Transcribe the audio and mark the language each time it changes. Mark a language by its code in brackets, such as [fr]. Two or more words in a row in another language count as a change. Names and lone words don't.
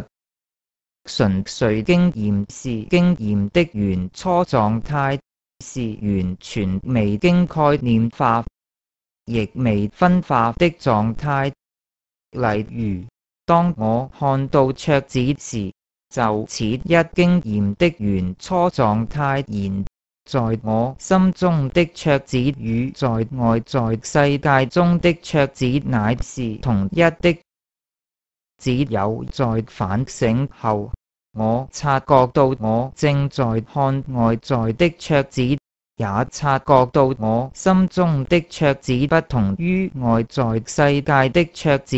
[zh] 純粹經驗是經驗的原初狀態，是完全未經概念化，亦未分化的狀態。例如，當我看到桌子時，就似一經驗的原初狀態，然在我心中的桌子與在外在世界中的桌子乃是同一的。只有在反省後，我察覺到我正在看外在的桌子，也察覺到我心中的桌子不同於外在世界的桌子。